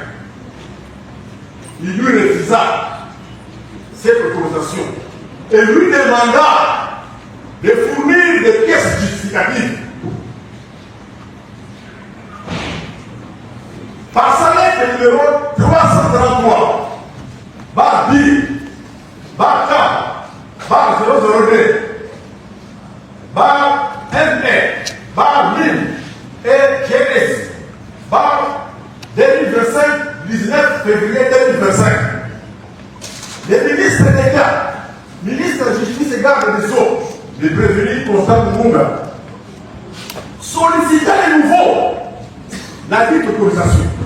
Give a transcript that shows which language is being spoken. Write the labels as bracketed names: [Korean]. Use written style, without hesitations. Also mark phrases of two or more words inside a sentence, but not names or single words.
[French] il lui refusa cette autorisation et lui demanda de fournir des pièces justificatives. Par sa lettre numéro 333, bar B, bar K, bar 002, bar ME, bar MIM et GS, bar 2025, 19 février 2025. Les ministres d'État, ministre de la Justice et garde des Sceaux, le prévenu Constant Kumunga, sollicitant à nouveau la dite autorisation.